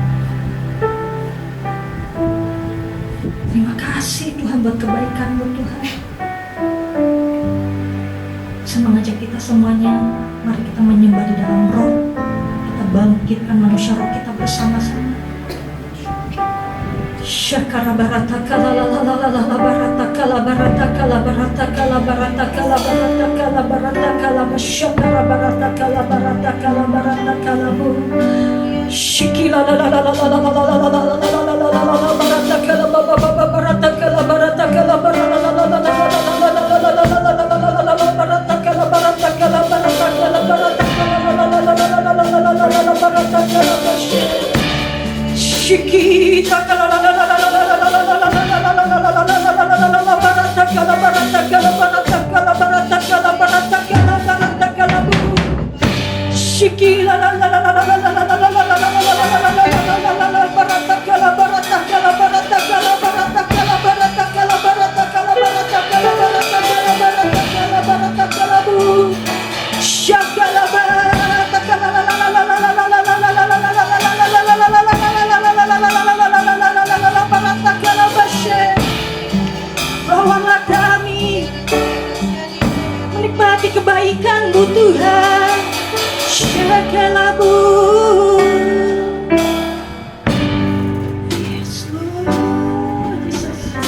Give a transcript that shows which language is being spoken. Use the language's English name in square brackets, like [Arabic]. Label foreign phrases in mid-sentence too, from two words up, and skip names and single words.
[Indonesian] Terima kasih Tuhan buat kebaikan-Mu Tuhan. Saya mengajak kita semuanya, mari kita menyembah di dalam roh. Kita bangkitkan manusia roh kita bersama-sama. Syakara barata kala la la la la la barata kala barata kala barata kala barata kala barata kala barata kala syakara barata kala barata kala barata kala bu shikila la la la la la la la la la la la barata kala baba baba barata kala barata kala barata la la la la la barata kala barata kala barata kala barata kala Shikita kala la la la la la la la la la la barata kala barata kala barata kala barata kala barata kala barata kala bu Shikila la la la la la la la la la la barata kala barata kala barata kala barata kala barata kala barata kala barata kala barata kala barata kala barata kala bu Shakala barata kala la la la la la la la la la la Bawalah kami menikmati kebaikan-Mu Tuhan. Syakalabu. [English] Yes Lord Jesus.